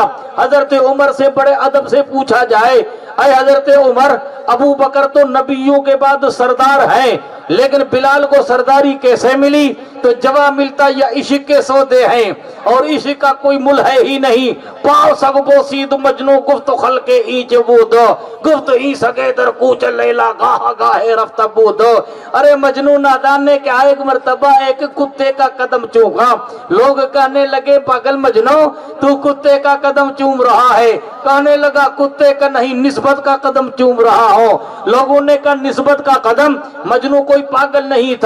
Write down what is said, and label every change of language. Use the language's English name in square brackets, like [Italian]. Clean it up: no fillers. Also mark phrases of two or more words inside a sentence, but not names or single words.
[Urdu] حضرت عمر سے بڑے ادب سے پوچھا جائے اے حضرت عمر ابو بکر تو نبیوں کے بعد سردار ہیں لیکن بلال کو سرداری کیسے ملی؟ تو جواب ملتا یا عشق کے سودے ہیں اور عشق کا کوئی مل ہے ہی نہیں۔ [Persian] پاؤ سگ بوسید مجنو گفت خلق اینچ بود گفت ای سگے در کوچ لیلا گاہ گاہے رفت بود۔ [Urdu] ارے مجنو نادان نے کہا ایک مرتبہ ایک کتے کا قدم چوما، لوگ کہنے لگے پاگل مجنو تو کتے کا قدم چوم رہا ہے، کہنے لگا کتے کا نہیں نسبت کا قدم چوم رہا ہو۔ لوگوں نے کہا نسبت کا قدم، مجنو کوئی پاگل نہیں تھا۔